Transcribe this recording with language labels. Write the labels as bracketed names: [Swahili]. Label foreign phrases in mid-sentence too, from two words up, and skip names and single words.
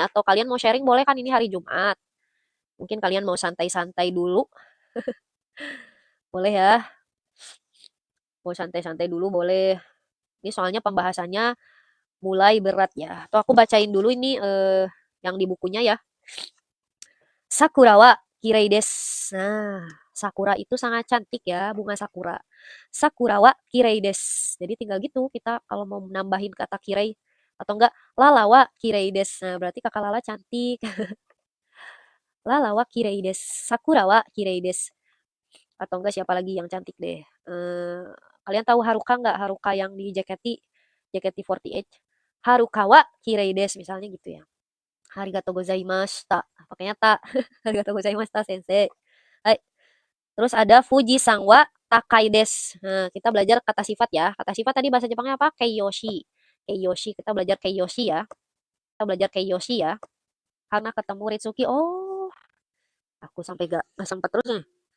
[Indonesian] Atau kalian mau sharing boleh kan ini hari Jumat. Mungkin kalian mau santai-santai dulu. Boleh ya. Mau santai-santai dulu boleh. Ini soalnya pembahasannya mulai berat ya. Atau aku bacain dulu ini yang di bukunya ya. [Japanese] 桜はきれいです. [Indonesian] Nah, sakura itu sangat cantik ya, bunga sakura. [Japanese] 桜はきれいです. [Indonesian] Jadi tinggal gitu kita kalau mau nambahin kata kirei atau enggak [Japanese] Lalaはきれいです. [Indonesian] Nah, berarti kakak Lala cantik. [Japanese] Lalaはきれいです. 桜はきれいです. [Indonesian] Atau enggak siapa lagi yang cantik deh. Kalian tahu Haruka enggak? Haruka yang di JKT48. [Japanese] Haruka wa kirei desu [Indonesian] misalnya gitu ya. [Japanese] ありがとうございました. Pakainya た。ありがとうございました先生. [Indonesian] Hai. Terus ada [Japanese] 富士山は高いです. [Indonesian] Nah, kita belajar kata sifat ya. Kata sifat tadi bahasa Jepangnya apa? Keiyoshi. Keiyoshi. Kita belajar keiyoshi ya. Kita belajar keiyoshi ya. Karena ketemu Ritsuki. Oh, aku sampai gak sempat terus nih.